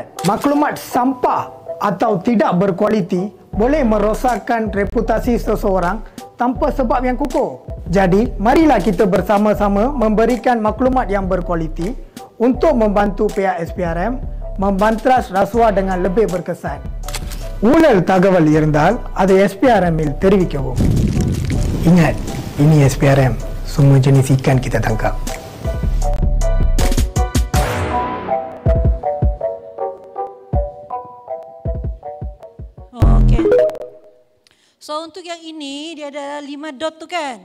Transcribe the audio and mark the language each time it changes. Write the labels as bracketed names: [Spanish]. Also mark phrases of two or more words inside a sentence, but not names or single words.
[Malay] Maklumat sampah atau tidak berkualiti boleh merosakkan reputasi seseorang tanpa sebab yang kukuh. Jadi, marilah kita bersama-sama memberikan maklumat yang berkualiti untuk membantu pihak SPRM membantras rasuah dengan lebih berkesan. [Tamil] ஊழல் தகவல் இருந்தால் அதை SPRM-இல் தெரிவிக்கவும். [Malay] Ingat, ini SPRM. Semua jenis ikan kita tangkap. Okey. So untuk yang ini dia ada 5 dot tu kan?